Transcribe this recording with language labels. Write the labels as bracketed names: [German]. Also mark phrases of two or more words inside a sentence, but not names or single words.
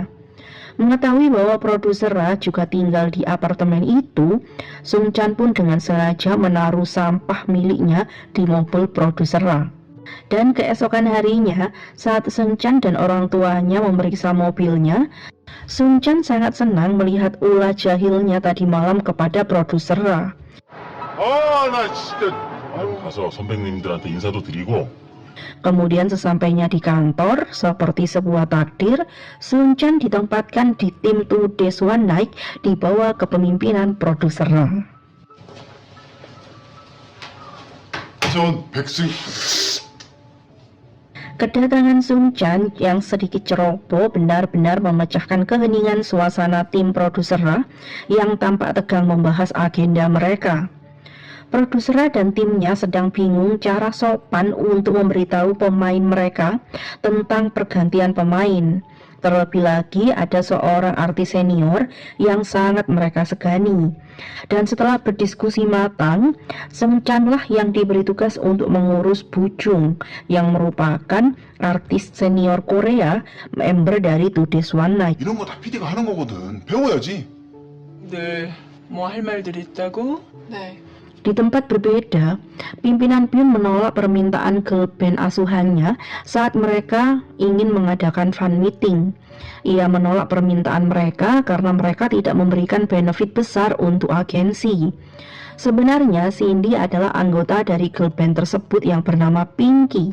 [Indonesian] Mengetahui bahwa produser Ra juga tinggal di apartemen itu, Seung-chan pun dengan sengaja menaruh sampah miliknya di mobil produser Ra. Dan keesokan harinya, saat Seung-chan dan orang tuanya memeriksa mobilnya, Seung-chan sangat senang melihat ulah jahilnya tadi malam kepada produser Ra. [Korean] 나 진짜. 가서 선배님들한테 인사도 드리고. [Indonesian] Kemudian sesampainya di kantor, seperti sebuah takdir, Seung-chan ditempatkan di tim 2 Days One Night di bawah kepemimpinan produser Ra. [Korean] 전 백승. [Indonesian] Kedatangan Seung-chan yang sedikit ceroboh benar-benar memecahkan keheningan suasana tim produser Ra yang tampak tegang membahas agenda mereka. Produser Ra dan timnya sedang bingung cara sopan untuk memberitahu pemain mereka tentang pergantian pemain. Terlebih lagi ada seorang artis senior yang sangat mereka segani. Dan setelah berdiskusi matang, Seung-chan lah yang diberi tugas untuk mengurus Bujung yang merupakan artis senior Korea, member dari 2 Days One Night. [Korean] 이런 거 다 PD가 하는 거거든. 배워야지. 네, 뭐 할 말들 있다고? 네. [Indonesian] Di tempat berbeda, pimpinan Byun menolak permintaan [English] girl band [Indonesian] asuhannya saat mereka ingin mengadakan [English] fan meeting. [Indonesian] Ia menolak permintaan mereka karena mereka tidak memberikan benefit besar untuk agensi. Sebenarnya Cindy adalah anggota dari [English] girl band [Indonesian] tersebut yang bernama Pinky.